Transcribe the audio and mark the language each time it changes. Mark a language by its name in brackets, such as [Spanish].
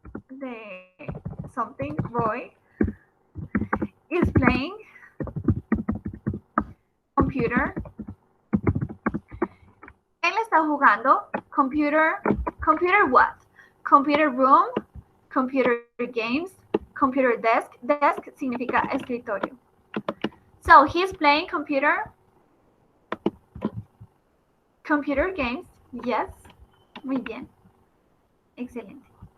[English] The something boy is playing computer. [Spanish] Él está jugando computer. [English] Computer what? Computer room, computer games, computer desk. Desk [Spanish] significa escritorio. [English] So he's playing computer. Computer games. Yes. [Spanish] Muy bien. Excelente.